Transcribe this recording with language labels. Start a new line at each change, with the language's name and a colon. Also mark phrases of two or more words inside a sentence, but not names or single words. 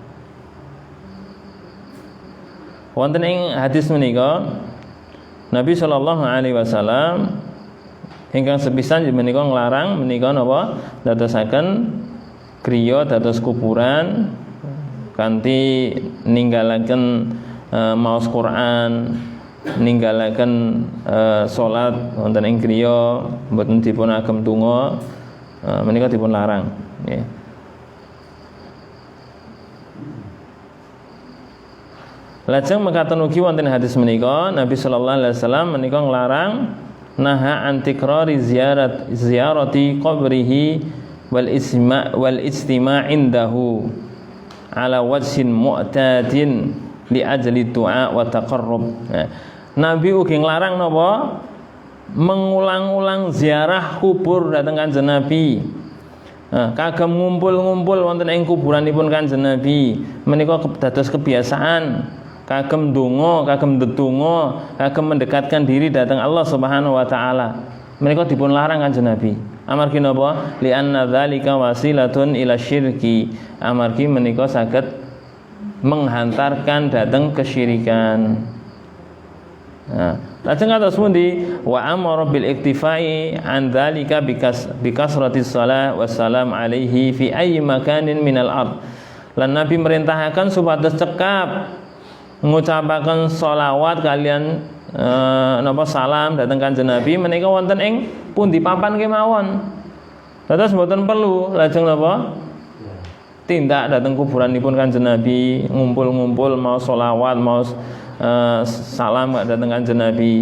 Javanese: Wonten ing hadis menika Nabi
Arabic: صلى الله عليه وسلم
Javanese: ingkang sepisan menika nglarang menika napa dadosaken griya dados kuburan kanthi ninggalaken maos Quran, ninggalaken salat wonten ing griya mboten dipun agem donga menika dipun larang nggih. Lajeng mekaten ugi wonten hadis menika
Arabic: Nabi صلى الله عليه وسلم
Javanese: menika nglarang naha
Arabic: أن تكرار زيارة قبره والاجتماع عنده على وجه معتاد لأجل دعاء وتقرب.
Javanese: Nabi ugi nglarang napa mengulang-ulang ziarah kubur dhateng Kanjeng Nabi Kagem ngumpul-ngumpul wonten ing kuburanipun Kanjeng Nabi menika dados kebiasaan, kagem donga, kagem ndedonga, kagem
Indonesian: mendekatkan diri
Javanese: dhateng Allah
Arabic: سبحانه وتعالى.
Javanese: Menika dipun larang Kanjeng Nabi. Amargi napa?
Arabic: لأن ذلك وسيلة إلى الشرك.
Javanese: Amargi menika saged menghantarkan dhateng kesyirikan. Lajeng kados pundi
Arabic: وأمر بالاكتفاء عن ذلك بكثرة الصلاة والسلام عليه في أي مكان من الأرض.
Javanese: Lan Nabi merintahaken supados cekap ngucapaken sholawat kalian napa salam dhateng Kanjeng Nabi menika wonten ing pundi papan kemawon. Dados mboten perlu lajeng napa tindak dhateng kuburanipun Kanjeng Nabi ngumpul-ngumpul mau sholawat mau salam dhateng Kanjeng Nabi.